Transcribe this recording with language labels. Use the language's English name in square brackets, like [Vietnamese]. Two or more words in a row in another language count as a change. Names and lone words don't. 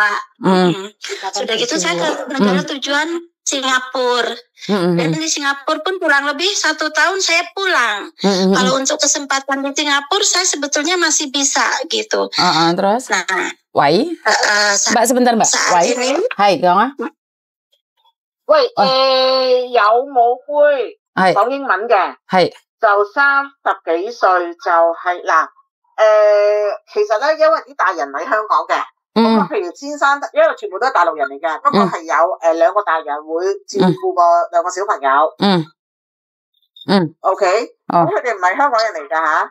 [Indonesian] Sudah gitu saya ke negara tujuan Singapura, dan di Singapura pun kurang lebih 1 tahun saya pulang. Kalau untuk kesempatan di Singapura saya sebetulnya masih bisa gitu. Terus? Nah, Mbak sebentar Mbak. [Cantonese] 喂，係講啊。喂，有冇會講英文嘅？係。就30幾歲就係嗱，其實咧，因為啲大人喺香港嘅，咁譬如先生，因為全部都係大陸人嚟嘅，不過係有2個大人會照顧個2個小朋友。OK， 咁佢哋唔係香港人嚟㗎嚇。